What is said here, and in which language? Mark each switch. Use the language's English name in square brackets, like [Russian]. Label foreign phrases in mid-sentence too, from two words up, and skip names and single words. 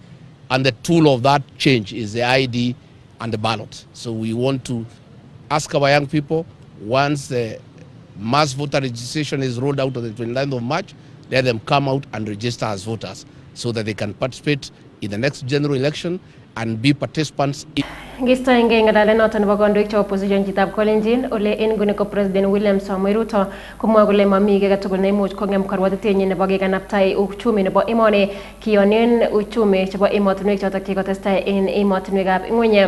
[English] And the tool of that change is the ID and the ballot. So we want to ask our young people, once the mass voter registration is rolled out on the 29th of March, let them come out and register as voters so that they can participate in the next general election and be participants in [Kalenjin] Gisto inge ngadale noton nebo kondoik chebo opposition chitab kolenjin ole en nguni ko President William Samoei Ruto komwa kole mami kiy agetugul neimuch kongem karwatenyin nebo kekanaptai uchumi nebo emoni kiyonen uchumi chebo emotinwek chotok chekotestai en emotinwekab ng'weny.